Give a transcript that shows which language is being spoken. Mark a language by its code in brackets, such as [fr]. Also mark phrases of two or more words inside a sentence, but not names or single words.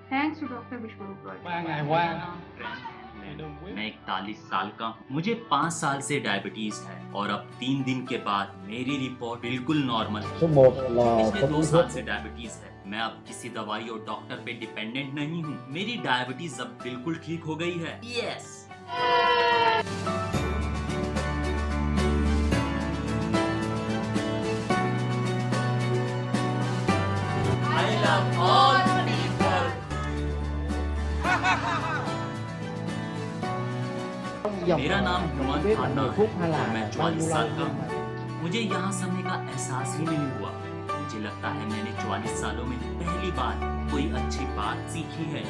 [en] thanks to doctor विश्वरूप रॉय। [vi] 3 ngày qua [hi] मैं 41 साल का हूँ। मुझे 5 साल से डायबिटीज है और अब 3 दिन के बाद मेरी रिपोर्ट बिल्कुल नॉर्मल है। पिछले 2 साल से डायबिटीज है। मैं अब किसी दवाई और डॉक्टर पे डिपेंडेंट नहीं हूँ। मेरी डायबिटीज अब बिल्कुल ठीक हो गई है। [en] यस। I love all people. [hi] मेरा नाम हुमान खाना है और मैं 44 साल का हूँ। मुझे यहाँ समय का एहसास ही नहीं हुआ। मुझे लगता है मैंने 44 सालों में पहली बार कोई अच्छी बात सीखी है।